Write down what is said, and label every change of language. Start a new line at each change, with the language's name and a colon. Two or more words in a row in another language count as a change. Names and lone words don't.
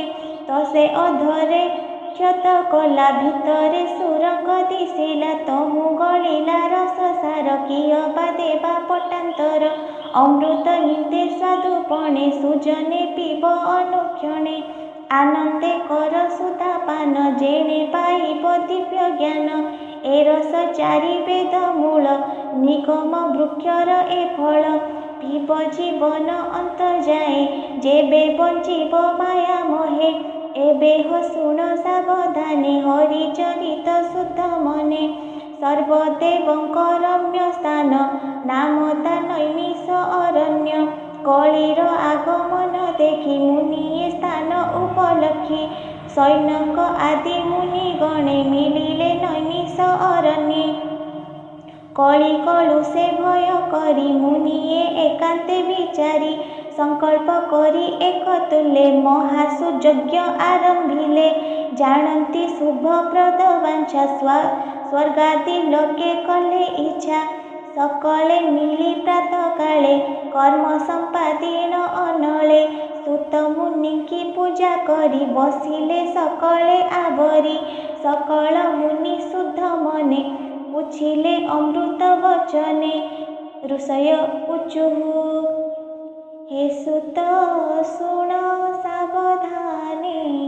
Odia: ତସେ ଅଧରେ କ୍ଷତ କଳା ଭିତରେ ସୁରଙ୍ଗ ଦିଶିଲା। ତହୁଁ ଗଳିଲା ରସ ସାର କିୟ ଦେବା ପଟାନ୍ତର। ଅମୃତ ନିନ୍ଦେ ସ୍ୱାଦୁପଣେ ସୁଜନେ ପିଅ ଅନୁକ୍ଷଣେ। ଆନନ୍ଦେ କର ସୁଧାପାନ ଯେଣେ ପାଇବ ଦିବ୍ୟ ଜ୍ଞାନ। ଏ ରସ ଚାରି ବେଦ ମୂଳ ନିଗମ ବୃକ୍ଷର ଏ ଫଳ। ପିଅ ଜୀବନ ଅନ୍ତ ଯାଏ ଯେବେ ବଞ୍ଚିବ ମାୟା ମୋହେ। ଏବେ ହୋ ଶୁଣ ସାବଧାନେ ହରିଚରିତ ଶୁଦ୍ଧ ମନେ। ସର୍ବଦେବଙ୍କର ରମ୍ୟ ସ୍ଥାନ ନାମ ତା ନୈମିଷ ଅରଣ୍ୟ। କଳିର ଆଗମନ ଦେଖି ମୁନିୟେ ସ୍ଥାନ ଉପଲକ୍ଷି। ଶୌନକ ଆଦି ମୁନି ଗଣେ ମିଳିଲେ ନୈମିଷ ଅରଣ୍ୟେ। କଳି କଳୁଷେ ଭୟ କରି ମୁନିୟେ ଏକାନ୍ତେ ବିଚାରି। ସଙ୍କଳ୍ପ କରି ଏକ ତୁଲେ ମହାସୁଯଜ୍ଞ ଆରମ୍ଭିଲେ। ଜାଣନ୍ତି ଶୁଭପ୍ରଦ ବାଞ୍ଛା ସ୍ୱର୍ଗାଦି ଲୋକେ କଲେ ଇଚ୍ଛା। ସକଳେ ମିଳି ପ୍ରାତ କାଳେ କର୍ମ ସମ୍ପାଦିନ ଅନଳେ। ସୂତ ମୁନି କି ପୂଜା କରି ବସିଲେ ସକଳେ ଆବରି। ସକଳ ମୁନି ଶୁଦ୍ଧ ମନେ ପୁଚ୍ଛିଲେ ଅମୃତ ବଚନେ। ଋଷୟ ଊଚୁହୁ ହେ ସୂତ ଶୁଣ ସାବଧାନେ।